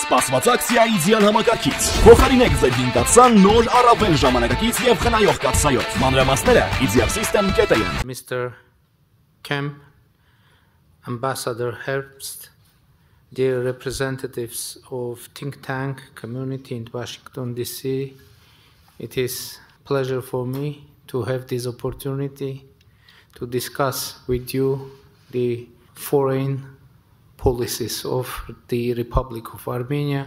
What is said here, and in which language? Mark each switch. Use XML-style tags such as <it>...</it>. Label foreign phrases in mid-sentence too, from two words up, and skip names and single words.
<hy>Սպասված ակցիայի ձյան համակարգից։ Փոխարինեք ձեր 5 նոր առավել ժամանակակից եւ խնայող կաթսայով։ Մանրամասները idealsystem.am.</hy> <en>Mr. Kemp, Ambassador Herbst, dear representatives of think tank community in Washington, D.C., it is a pleasure for me to have this opportunity to discuss with you the foreign policies of the Republic of Armenia.</en>